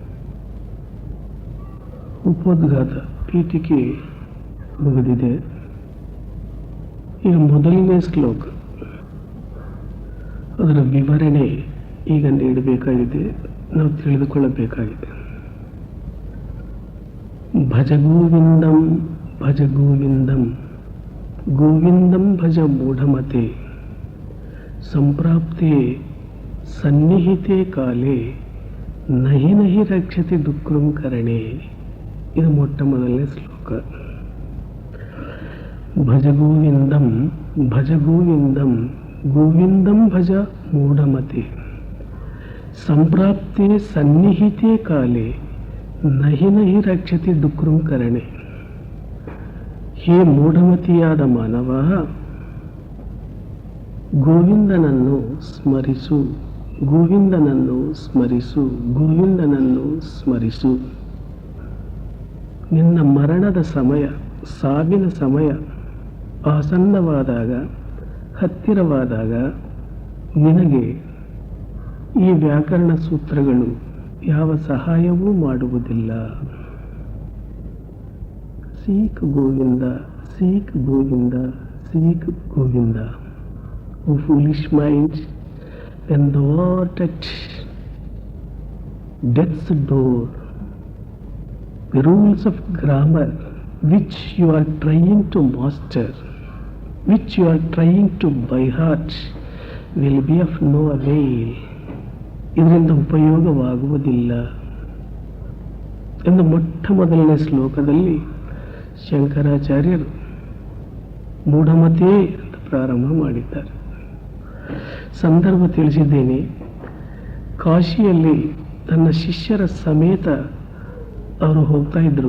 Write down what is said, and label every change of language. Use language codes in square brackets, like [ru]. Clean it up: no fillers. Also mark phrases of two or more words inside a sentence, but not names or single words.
[kn] ಉಪೋದ್ಘಾತ ಪೀಠಿಕೆ ಮುಗಿದಿದೆ. ಈಗ ಮೊದಲನೇ ಶ್ಲೋಕ, ಅದರ ವಿವರಣೆ ಈಗ ನೀಡಬೇಕಾಗಿದೆ, ನಾವು ತಿಳಿದುಕೊಳ್ಳಬೇಕಾಗಿದೆ. [sa] ಭಜಗೋವಿಂದಂ ಭಜಗೋವಿಂದಂ ಗೋವಿಂದಂ ಭಜ ಮೂಢಮತೆ ಸಂಪ್ರಾಪ್ತೆ ಸನ್ನಿಹಿತೆ ಕಾಲೇ ನಹಿ ನಹಿ ರಕ್ಷತಿ ದುಃಖಂ ಕರಣೆ. [kn] ಇದು ಮೊಟ್ಟ ಮೊದಲನೇ ಶ್ಲೋಕ. [sa] ಭಜಗೋವಿಂದಂ ಭಜಗೋವಿಂದಂ ಗೋವಿಂದಂ ಭಜ ಮೂಢಮತೆ ಸಂಪ್ರಾಪ್ತೆ ಸನ್ನಿಹಿತೆ ಕಾಲೇ ನಹಿ ನಹಿ ರಕ್ಷತಿ ದುಃಖಂ ಕರಣೆ. [kn] ಹೇ ಮೂಢಮತಿಯಾದ ಮಾನವ, ಗೋವಿಂದನನ್ನು ಸ್ಮರಿಸು, ಗೋವಿಂದನನ್ನು ಸ್ಮರಿಸು, ಗೋವಿಂದನನ್ನು ಸ್ಮರಿಸು. ನಿನ್ನ ಮರಣದ ಸಮಯ, ಸಾವಿನ ಸಮಯ ಆಸನ್ನವಾದಾಗ, ಹತ್ತಿರವಾದಾಗ ನಿನಗೆ ಈ ವ್ಯಾಕರಣ ಸೂತ್ರಗಳು ಯಾವ ಸಹಾಯವೂ ಮಾಡುವುದಿಲ್ಲ. [en] seek Govinda, seek Govinda, seek Govinda. O foolish mind, when thou art at death's door, the rules of grammar which you are trying to master, which you are trying to by heart, will be of no avail. [kn] ಇದರಿಂದ ಉಪಯೋಗವಾಗುವುದಿಲ್ಲ ಎಂದು ಮೊಟ್ಟ ಮೊದಲನೇ ಶ್ಲೋಕದಲ್ಲಿ ಶಂಕರಾಚಾರ್ಯರು ಮೂಢಮತೆ ಅಂತ ಪ್ರಾರಂಭ ಮಾಡಿದ್ದಾರೆ. ಸಂದರ್ಭ ತಿಳಿಸಿದ್ದೇನೆ. ಕಾಶಿಯಲ್ಲಿ ತನ್ನ ಶಿಷ್ಯರ ಸಮೇತ ಅವರು ಹೋಗ್ತಾ ಇದ್ರು.